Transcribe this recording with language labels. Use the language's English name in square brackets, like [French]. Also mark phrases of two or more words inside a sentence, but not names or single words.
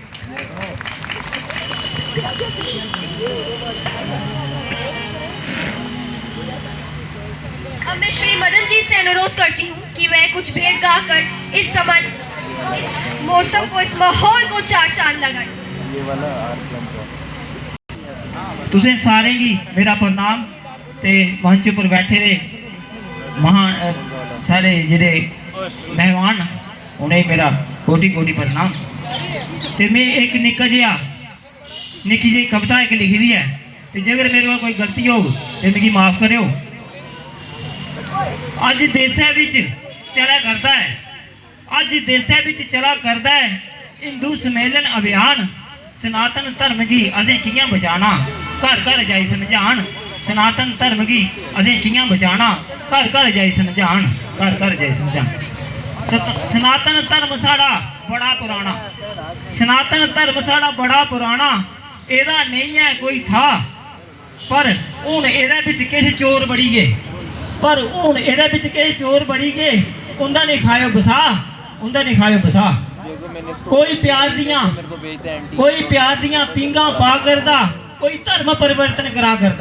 [Hindi] अब मैं श्री मदन जी से अनुरोध करती हूँ कि वह कुछ भेंट गाकर इस मौसम को, इस माहौल को चार चांद लगाए। [Dogri] तुसें सारें गी मेरा प्रणाम ते मंच पर बैठे दे महान सारे जेह्ड़े मेहमान उ'नेंगी मेरा कोटि कोटि प्रणाम। ते मैं एक निक्की जेही कविता एक लिखी दी है, ते जेकर मेरे कोल कोई गलती होग ते मिगी माफ़ करेओ। अज देशै विच चला करदा है, अज देशै विच चला करदा है हिंदू सम्मेलन अभियान। सनातन धर्म गी असें कि'यां बचाना, घर घर जाई समझान। सनातन धर्म गी असें कि'यां बचाना, घर घर जाई समझान, घर घर जाई समझान। सनातन धर्म साढ़ा बड़ा पुराना, सनातन धर्म साढ़ा बड़ा पुराना, एह्दा नहीं है कोई था। पर हुण एह्दे बिच किश चोर बड़ी गए, पर हुण एह्दे बिच किश चोर बड़ी गए। उं'दा नहीं खायो बसा, उं'दा नहीं खायो बसा। कोई प्यार दियां पींगा पा करदा, कोई धर्म परिवर्तन करा करदा।